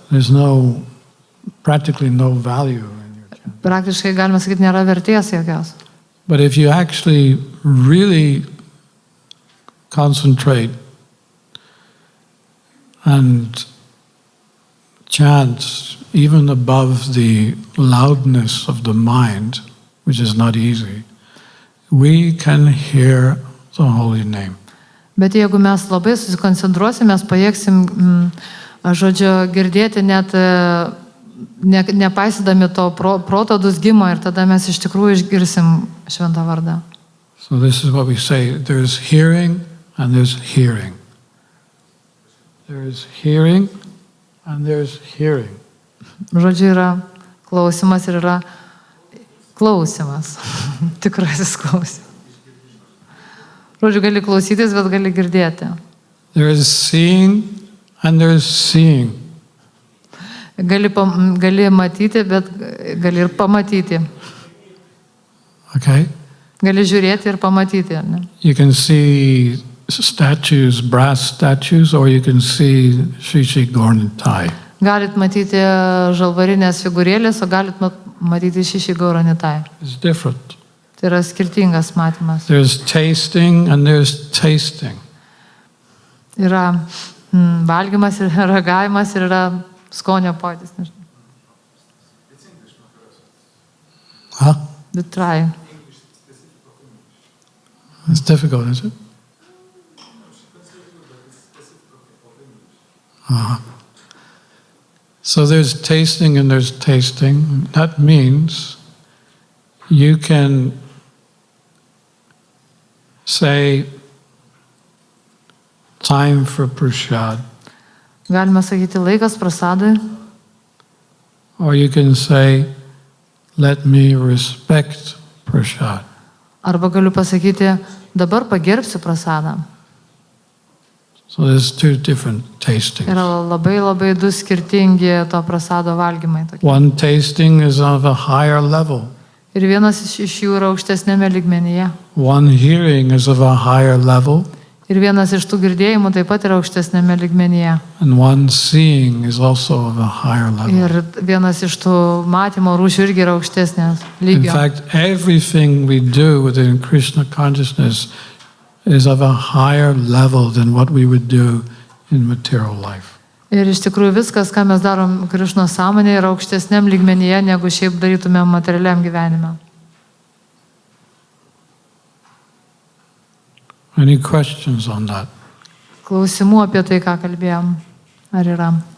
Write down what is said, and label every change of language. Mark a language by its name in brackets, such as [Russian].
[English] There's practically no value in your chant. [Lithuanian] Praktiškai, galima sakyti, nėra vertės jokios. [English] But if you actually really concentrate and chant even above the loudness of the mind, which is not easy, we can hear the holy name. [Lithuanian] Bet jeigu mes labai susikoncentruosim, mes pajėgsim, žodžiu, girdėti net nepaisydami to proto dusgimo ir tada mes iš tikrųjų išgirsim šventą vardą. [English] So this is what we say, there's hearing and there's hearing. There is hearing and there's hearing. [Lithuanian] Žodžiu, yra klausimas ir yra klausimas. Tikrasis klausimas. Žodžiu, gali klausytis, bet gali girdėti. [English] There is seeing and there is seeing. [Lithuanian] Gali matyti, bet gali ir pamatyti. [English] Okay? [Lithuanian] Gali žiūrėti ir pamatyti. Ne? [English] You can see statues, brass statues, or you can see Shri Gauranitai. [Lithuanian] Galit matyti žalvarinės figūrėlės, o galit matyti Shri Gauranitai. [English] It's different. [Lithuanian] Tai yra skirtingas matymas. [English] There's tasting and there's tasting. [Lithuanian] Yra valgymas ir ragavimas ir yra skonio pojūtis. Huh? [English] You try. It's difficult, is it? So there's tasting and there's tasting. That means you can say time for prasad. [Lithuanian] Galima sakyti laikas prasadui. [English] Or you can say, let me respect prasad. [Lithuanian] Arba galiu pasakyti, dabar pagerbsiu prasadą. [English] So there's two different tastings. [Lithuanian] Yra labai du skirtingi to prasado valgymai. Tokie. [English] One tasting is of a higher level. [Lithuanian] Ir vienas iš jų yra aukštesnėme lygmenyje. [English] One hearing is of a higher level. [Lithuanian] Ir vienas iš tų girdėjimų taip pat yra aukštesnėme lygmenyje. [English] And one seeing is also of a higher level. [Lithuanian] Ir vienas iš tų matymo rūšių irgi yra aukštesnės [English] In [Lithuanian] lygio. [English] fact, everything we do within Krishna consciousness is of a higher level than what we would do in material life. [Lithuanian] Ir iš tikrųjų viskas, ką mes darom Krišnos sąmonėje, yra aukštesniam lygmenyje, negu šiaip darytumėm materialiam gyvenime. [English] Any questions on that? [Lithuanian] Klausimų apie tai, ką kalbėjom, ar yra?